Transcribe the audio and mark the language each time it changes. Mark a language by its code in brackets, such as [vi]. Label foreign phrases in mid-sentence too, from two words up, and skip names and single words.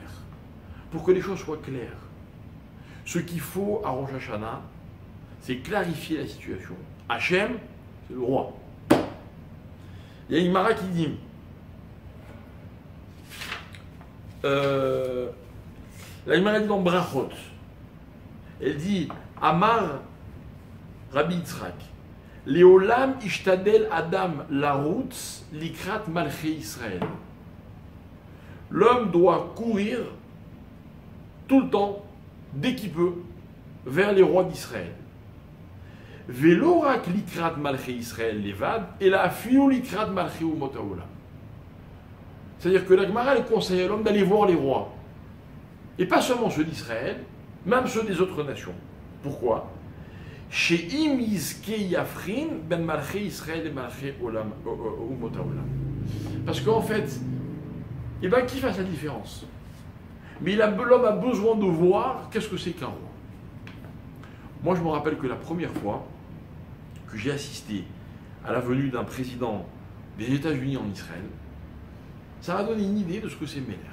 [fr] Pour que les choses soient claires. Ce qu'il faut à Rosh Hashanah, c'est clarifier la situation. Hachem, c'est le roi. Il y a une Mara qui dit la Gemara dit dans Brachot, elle dit [he] אמר רבי יצחק לעולם ישתדל אדם לרוץ לקראת מלכי ישראל. [fr] L'homme doit courir tout le temps, dès qu'il peut, vers les rois d'Israël. [he] ולא רק לקראת מלכי ישראל בלבד, אלא אפילו לקראת מלכי אומות העולם. [fr] C'est-à-dire que la Gemara elle conseille à l'homme d'aller voir les rois. Et pas seulement ceux d'Israël, même ceux des autres nations. Pourquoi? [he] שאם יזכה יבחין בין מלכי ישראל ומלכי אומות העולם. [fr] Parce qu'en fait, eh ben, qui fasse la différence? Mais l'homme a besoin de voir qu'est-ce que c'est qu'un roi. Moi, je me rappelle que la première fois que j'ai assisté à la venue d'un président des États-Unis en Israël, ça m'a donné une idée de ce que c'est Melech.